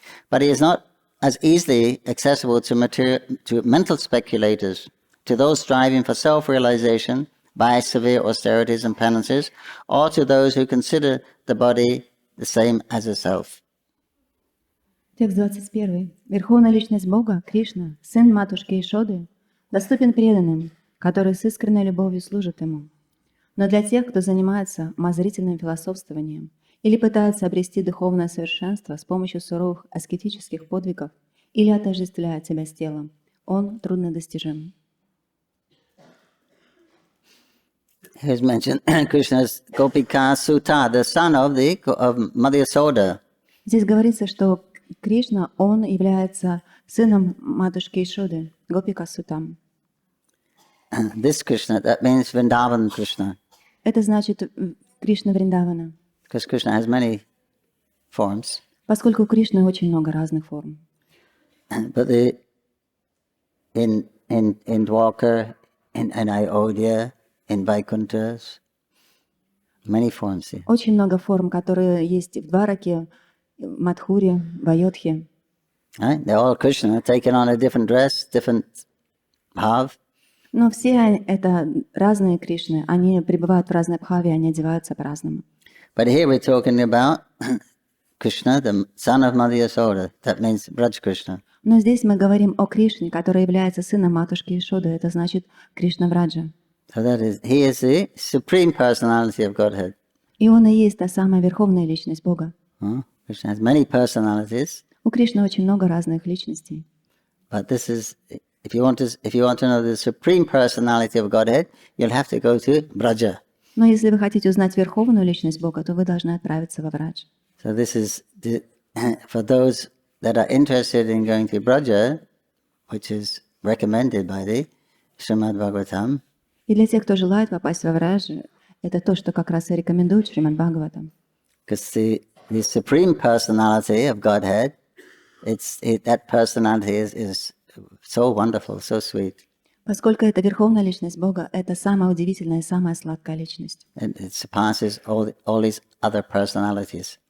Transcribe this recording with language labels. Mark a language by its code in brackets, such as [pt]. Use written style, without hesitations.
[en] But he is not as easily accessible to mental speculators, to those striving for self-realization by severe austerities and penances, or to those who consider the body the same as a self. [ru] Текст 21. Верховная Личность Бога, Кришна, Сын Матушки Ишоды, доступен преданным, которые с искренней любовью служат Ему. Но для тех, кто занимается умозрительным философствованием или пытается обрести духовное совершенство с помощью суровых аскетических подвигов или отождествляет себя с телом, он труднодостижим. [en] Here's mentioned Krishna's Gopika Sutta, the son of Mother Yasoda. [ru] Здесь говорится, что Кришна, он является сыном матушки Ишоды, Гопика Сутам. [en] This Krishna, that means Vrindavan Krishna. [ru] Это значит Кришна Вриндавана. [en] Because Krishna has many forms. [ru] Поскольку у Кришны очень много разных форм. [en] But in Dwarka, in Ayodhya, in Vaikunthas, many forms. [ru] Очень много форм, которые есть в Двараке, в Мадхуре, в Айодхе. [en] Right? They're all Krishna, taken on a different dress, different bhav. [ru] Но все это разные Кришны, они пребывают в разной бхаве, они одеваются по-разному. [en] But here we're talking about Krishna, the son of Mother Yasoda. That means Braj Krishna. [ru] Но здесь мы говорим о Кришне, который является сыном матушки Ишоды. Это значит Кришна Враджа. [en] So that is, he is the supreme personality of Godhead. [ru] И он и есть та самая верховная личность Бога. [en] Krishna has many personalities. [ru] У Кришны очень много разных личностей. [en] But this is, if you want to know the supreme personality of Godhead, you'll have to go to Braja. [ru] Но если вы хотите узнать верховную личность Бога, то вы должны отправиться во Врадж. [en] So this is for those that are interested in going to Braja, which is recommended by the Shrimad Bhagavatam. [ru] И для тех, кто желает попасть во Врадж, это то, что как раз и рекомендует Шримад Бхагаватам. [en] Because the supreme personality of Godhead, that personality is so wonderful, so sweet. [ru] Поскольку это верховная личность Бога, это самая удивительная и самая сладкая личность. [en] It surpasses all these other personalities.